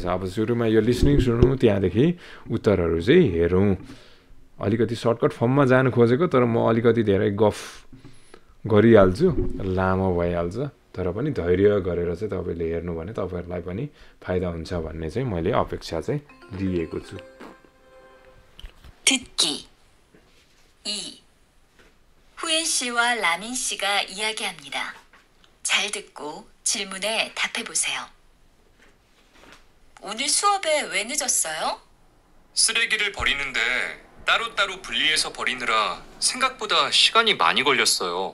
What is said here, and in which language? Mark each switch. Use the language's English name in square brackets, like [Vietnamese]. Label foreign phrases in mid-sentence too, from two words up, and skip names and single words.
[Nepali] अब सुरुमा यो लिसनिङ सुनौं, त्यहाँदेखि उत्तरहरु चाहिँ हेरौं। अलिकति [English] shortcut formma [Nepali] जानु खोजेको, तर म अलिकति धेरै गफ गरिहाल्छु, लामो भइहाल्छ। तर पनि धैर्य गरेर चाहिँ तपाईले हेर्नु भने तपाईहरुलाई पनि फाइदा हुन्छ भन्ने चाहिँ मैले अपेक्षा चाहिँ लिएको छु। [Korean] 듣기 2. 후엔 씨와 라민 씨가 이야기합니다. 잘 듣고 질문에 답해 보세요. 오늘 수업에 왜 늦었어요? 쓰레기를 버리는데 따로따로 분리해서 버리느라 생각보다 시간이 많이 걸렸어요.